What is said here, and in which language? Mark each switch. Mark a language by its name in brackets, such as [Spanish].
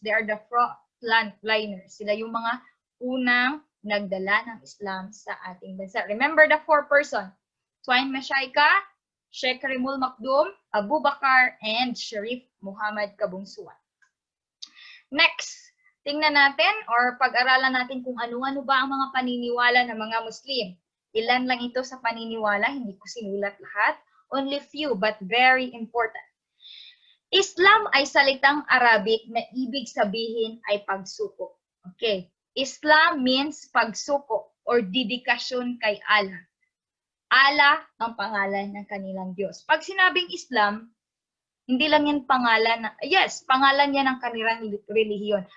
[English] They are the frontliners. [Filipino] Sila yung mga unang nagdala ng Islam sa ating bansa. [English] Remember the four person. Tuan Mashayka, Sheikh Karimul Makdum, Abu Bakar, and Sharif Muhammad Kabungsuan. [Filipino] Next, tingnan natin or pag-aralan natin kung ano-ano ba ang mga paniniwala ng mga Muslim. Ilan lang ito sa paniniwala, hindi ko sinulat lahat. [English] Only few, but very important. [Filipino] Islam ay salitang Arabic na ibig sabihin ay pagsuko. Okay. Islam means pagsuko or dedikasyon kay Allah. Allah ang pangalan ng kanilang Diyos. Pag sinabing Islam, hindi lang yan pangalan, pangalan yan ng kanilang relihiyon.